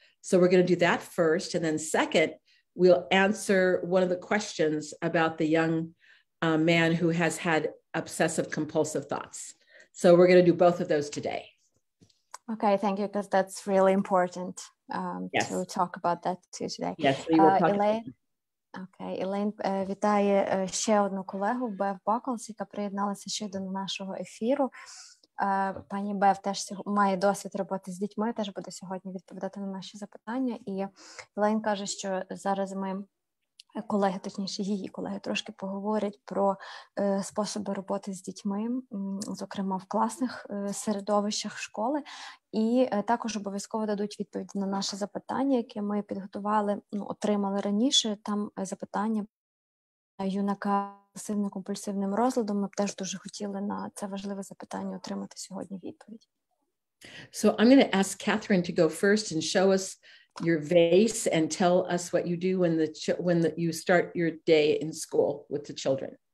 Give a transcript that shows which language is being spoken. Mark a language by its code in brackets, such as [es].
[en] So we're going to do that first. And then second, we'll answer one of the questions about the young man who has had obsessive compulsive thoughts. So we're going to do both of those today. Okay, thank you, because that's really important Yes. to talk about that too today. Yes, we will talk about that. [uk] Окей, Елейн вітає ще одну колегу, Бев Баклс, яка приєдналася ще до нашого ефіру. Пані Бев теж має досвід роботи з дітьми, теж буде сьогодні відповідати на наші запитання. І Елейн каже, що зараз ми, колеги, точніше її колеги, трошки поговорять про способи роботи з дітьми, зокрема в класних середовищах школи, і також обов'язково дадуть відповіді на наше запитання, яке ми підготували, отримали раніше. Там запитання юнака з компульсивним розладом. Ми б теж дуже хотіли на це важливе запитання отримати сьогодні відповідь. [en] So I'm going to ask Catherine to go first and show us your vase and tell us what you do when you start your day in school with the children.